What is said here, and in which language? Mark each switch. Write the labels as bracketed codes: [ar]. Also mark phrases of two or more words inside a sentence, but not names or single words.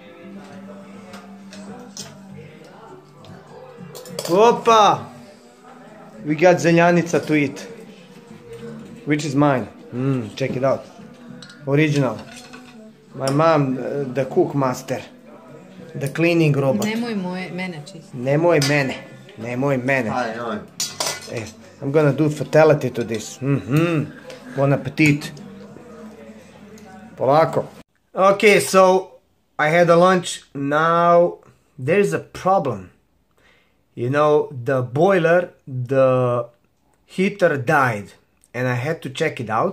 [sr] Opa! [en] We got zeljanica to eat. Which is mine. Check it out. Original. My mom, the cook master. The cleaning robot. [sr] Nemoj mene čisto. Nemoj mene. Nemoj mene. [en] I'm gonna do fatality to this. [fr] Bon appetit. Polako. [en] Okay, so I had a lunch. Now there's a problem. The boiler, the heater died, and I had to check it out.